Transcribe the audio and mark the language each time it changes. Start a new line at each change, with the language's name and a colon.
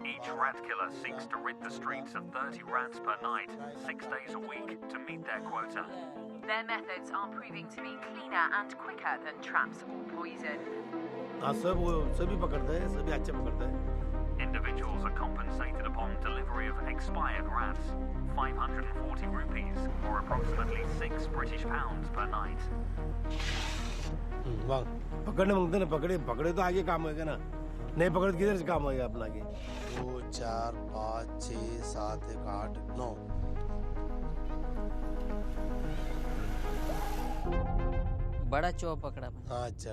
English: Each rat killer seeks to rid the streets of 30 rats per night, 6 days a week, to meet their quota. Their methods are proving to be cleaner and quicker than traps or poison.
Hindi: सभी पकड़ते हैं, सभी अच्छे पकड़ते हैं.
English: Individuals are compensated upon delivery of expired rats, 540 rupees, or approximately £6 per night.
Hindi: वाह, पकड़ने मांगते ना, पकड़े तो आगे काम होगा ना. नहीं पकड़ किधर से काम होगा अपना के? 2 4 5 6 7 8 9. बड़ा चौआ पकड़ा। हाँ अच्छा,